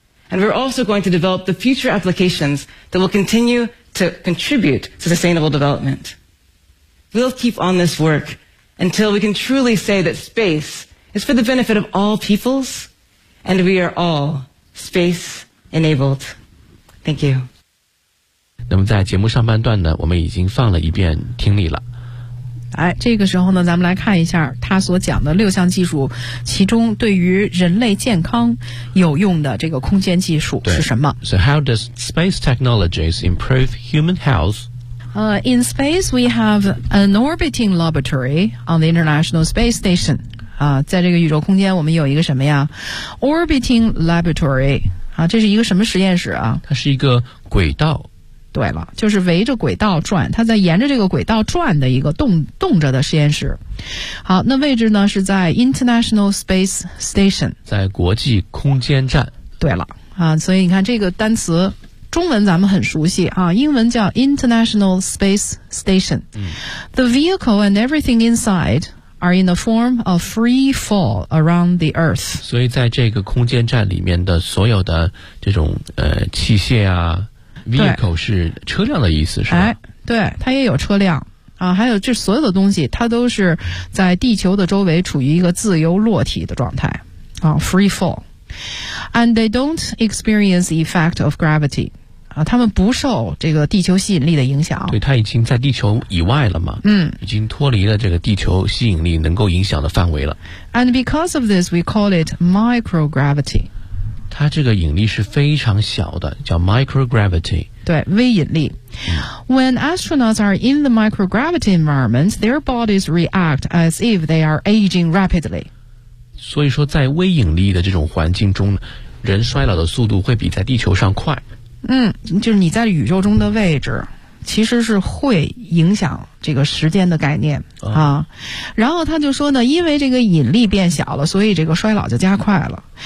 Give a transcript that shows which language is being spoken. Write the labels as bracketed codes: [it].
[en] And we're also going to develop the future applications that will continue to contribute to sustainable development. We'll keep on this work until we can truly say that space is for the benefit of all peoples, and we are all space enabled. Thank you. [zh] 那么在节目上半段呢，我们已经放了一遍听力了。哎，这个时候呢，咱们来看一下他所讲的六项技术，其中对于人类健康有用的这个空间技术是什么。 [en] So how does space technologies improve human health? In space, we have an orbiting laboratory on the International Space Station. [zh] 在这个宇宙空间我们有一个什么呀 ?Orbiting laboratory. 这是一个什么实验室啊？它是一个轨道。对了，就是围着轨道转，它在沿着这个轨道转的一个动着的实验室。好，那位置呢是在 International Space Station，在国际空间站。对了啊，所以你看这个单词，中文咱们很熟悉啊，英文叫 International Space Station。 [en] The vehicle and everything inside are in the form of free fall around the Earth。 [zh] 所以在这个空间站里面的所有的这种器械啊。 Vehicle 是车辆的意思是吧、哎、对它也有车辆啊，还有这所有的东西它都是在地球的周围处于一个自由落体的状态啊 [en] free fall and they don't experience the effect of gravity [zh] 啊，它们不受这个地球吸引力的影响，对它已经在地球以外了嘛，嗯，已经脱离了这个地球吸引力能够影响的范围了 [en] and because of this we call it microgravity [zh] 它这个引力是非常小的，叫 microgravity。对，微引力。 [en] When astronauts are in the microgravity environment, their bodies react as if they are aging rapidly. [zh] 所以说，在微引力的这种环境中，人衰老的速度会比在地球上快。嗯，就是你在宇宙中的位置，其实是会影响这个时间的概念、嗯、啊。然后他就说呢，因为这个引力变小了，所以这个衰老就加快了。